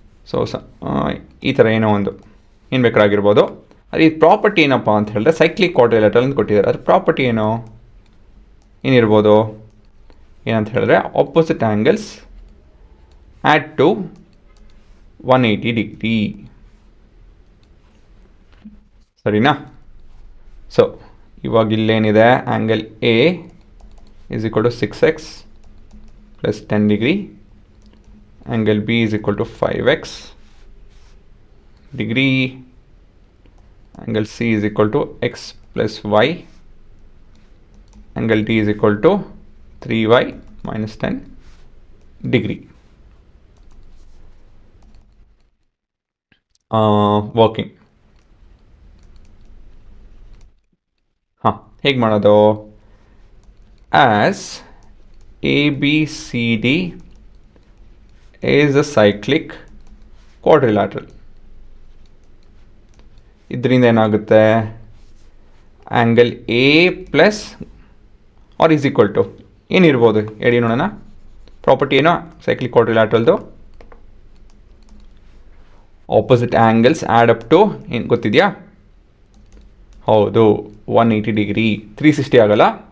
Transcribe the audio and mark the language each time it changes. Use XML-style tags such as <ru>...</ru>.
<kn>So ಈ ಥರ ಏನೋ ಒಂದು ಏನು ಬೇಕಾಗಿರ್ಬೋದು. ಅದು ಈ ಪ್ರಾಪರ್ಟಿ ಏನಪ್ಪ ಅಂತ ಹೇಳಿದ್ರೆ ಸೈಕ್ಲಿಕ್ ಕ್ವಾಡ್ರಿಲ್ಯಾಟ್ರಲ್ ಅಂತ ಕೊಟ್ಟಿದ್ದಾರೆ. ಅದ್ರ ಪ್ರಾಪರ್ಟಿ ಏನೋ ಏನಿರ್ಬೋದು? ಏನಂತ ಹೇಳಿದ್ರೆ</kn> <en>Opposite angles add to 180 degree.</en> <kn>ಸರಿನಾ? ಸೊ ಇವಾಗ ಇಲ್ಲೇನಿದೆ,</kn> <en>Angle A is equal to 6x plus 10 degree. Angle B is equal to 5x degree. Angle C is equal to x plus y. Angle D is equal to 3y minus 10 degree. Working.</en> <kn>ಹೇಗೆ ಮಾಡೋದು?</kn> <en>As ABCD is a cyclic quadrilateral.</en> <kn>ಇದರಿಂದ ಏನಾಗುತ್ತೆ?</kn> <en>angle A plus R is equal to</en> <kn>ಏನಿರ್ಬೋದು ಹೇಳಿ ನೋಡೋಣ. Property ಏನೋ cyclic ಕ್ವಾಡ್ರಿಲ್ಯಾಟ್ರಲ್ದು?</kn> <en>opposite angles add up to</en> <kn>ಏನು ಗೊತ್ತಿದೆಯಾ? ಹೌದು, 180 ಡಿಗ್ರಿ. 360 ಆಗೋಲ್ಲ.</kn>